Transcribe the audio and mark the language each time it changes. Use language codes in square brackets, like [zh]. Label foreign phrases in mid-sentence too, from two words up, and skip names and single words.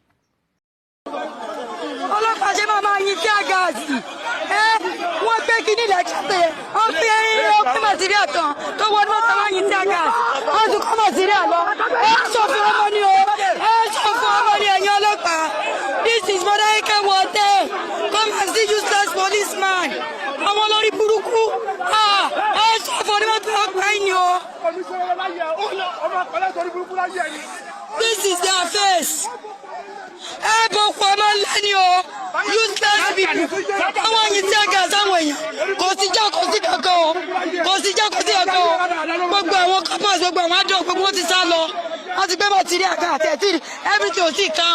[yo] Ọlọ́pàá ṣe máa yin tí a gáàsì wọ́n gbé kíní lẹ́kẹ̀tẹ̀ wọ́n fi ọkọ̀ màtíríà kan tó wọ́n ní wọ́n máa yin tí a gáàsì wọ́n tún kọ́ màtíríà lọ. Ẹ sọ fún ọmọ ní o, ẹ sọ fún ọmọ ní ẹ̀yin ọlọ́pàá. [en] This is Modákẹ́kẹ́ Wọ̀tẹ́, come and see useless policeman. [yo] Àwọn olórí burúkú ẹ sọ fún onímọ̀tò ọgbà yìí ni o. [en] This is their face. [yo] Ẹ bọ̀ pọ̀ ọmọ lẹ́ni o, [en] useless people. [yo] Àwọn yìí tí a gà sáwọn èèyàn kò sí já kò sí kankan o, kò sí já kò sí kankan o. Gbogbo àwọn coppers, gbogbo àwọn àdó, gbogbo wọn ti sá lọ. Wọ́n ti gbé mọ̀tírí àga àti ẹ̀tìrì, everything ò sí calm.